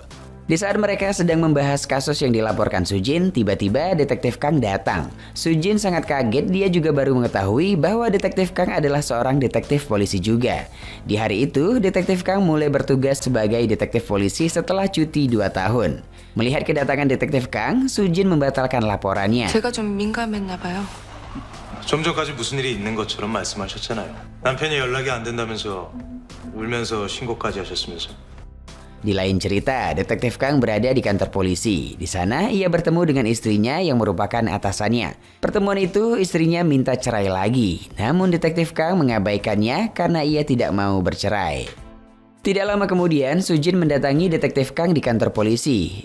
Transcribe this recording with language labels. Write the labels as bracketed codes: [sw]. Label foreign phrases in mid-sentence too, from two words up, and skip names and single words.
[id] Di saat mereka sedang membahas kasus yang dilaporkan Sujin, tiba-tiba Detektif Kang datang. Sujin sangat kaget, dia juga baru mengetahui bahwa Detektif Kang adalah seorang detektif polisi juga. Di hari itu, Detektif Kang mulai bertugas sebagai detektif polisi setelah cuti 2 tahun. Melihat kedatangan Detektif Kang, Sujin membatalkan laporannya. [ko] 제가 좀 민감했나 봐요. 좀 전까지 무슨 일이 있는 것처럼 말씀하셨잖아요. 남편이 연락이 안 된다면서 울면서 신고까지 하셨으면서. [id] Di lain cerita, Detektif Kang berada di kantor polisi. Di sana, ia bertemu dengan istrinya yang merupakan atasannya. Pertemuan itu, istrinya minta cerai lagi. Namun Detektif Kang mengabaikannya karena ia tidak mau bercerai. Tidak lama kemudian, Sujin mendatangi Detektif Kang di kantor polisi.